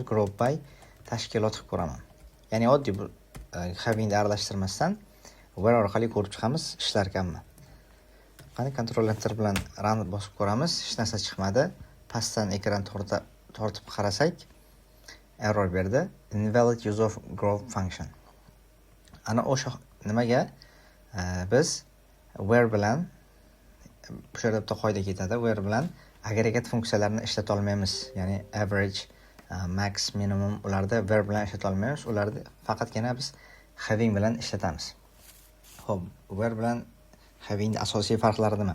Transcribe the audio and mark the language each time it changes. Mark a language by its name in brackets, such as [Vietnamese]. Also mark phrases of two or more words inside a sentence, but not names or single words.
[English] Group by [Uzbek] tashkilot qilib ko'raman. Ya'ni oddiy bu havingni aralashtirmasdan where orqali ko'rib chiqamiz ishlarkanmi. Qani [English] control enter [Uzbek] bilan run bosib ko'ramiz. Hech narsa chiqmadi. Pastdan ekran tortib qarasak error berdi. [English] Invalid use of group function. [Uzbek] Ana o'sha nimaga biz where bilan bu yerda bitta qoida ketadi. Where bilan agregat funksiyalarini ishlata olmaymiz. Ya'ni average, max, minimum ularda where bilan ishlata olmaymiz. Ularni faqatgina biz having bilan ishlatamiz. Xo'p, where bilan having asosiy farqlari nima?